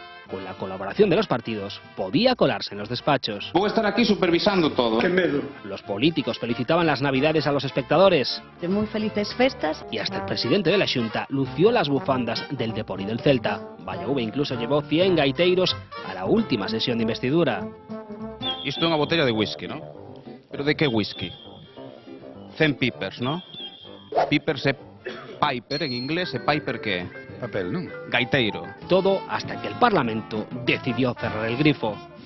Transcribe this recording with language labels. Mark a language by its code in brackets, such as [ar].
[es] Con la colaboración de los partidos, podía colarse en los despachos. Voy a estar aquí supervisando todo. [gl] ¡Qué medo! [es] Los políticos felicitaban las Navidades a los espectadores. [gl] De muy felices festas. [es] Y hasta el presidente de la Xunta lució las bufandas del Depor y del Celta. YAV incluso llevó 100 gaiteiros a la última sesión de investidura. [gl] Isto é unha botella de whisky, ¿no? Pero de que whisky? 100 Pipers, ¿no? Pipers é Piper en inglés, e Piper que é? Papel, non? Gaiteiro. [es] Todo hasta que el Parlamento decidió cerrar el grifo.